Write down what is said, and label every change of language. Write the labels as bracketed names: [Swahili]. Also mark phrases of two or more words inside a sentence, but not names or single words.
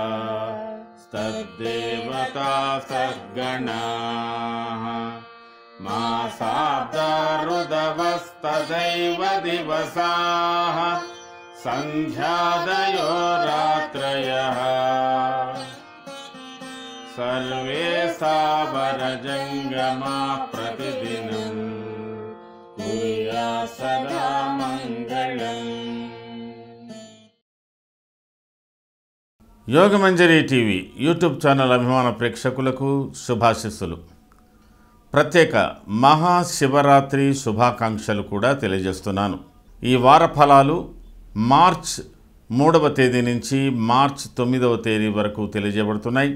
[Sanskrit] तद्देवता सद्गणाः मासाब्दा ऋतवस्तदैव दिवसाः सन्ध्यादयो रात्रयः सर्वे सावरजङ्गमाः प्रतिदिनं कुर्यात् सदा मङ्गलम्। [Telugu] యోగమంజరి టీవీ [English] YouTube channel [Telugu] అభిమాన ప్రేక్షకులకు శుభాశీస్సులు. ప్రత్యేక మహాశివరాత్రి శుభాకాంక్షలు కూడా తెలియజేస్తున్నాను. ఈ వార ఫలాలు మార్చ్ 3వ తేదీ నుంచి మార్చ్ 9వ తేదీ వరకు తెలియజేయబడుతున్నాయి.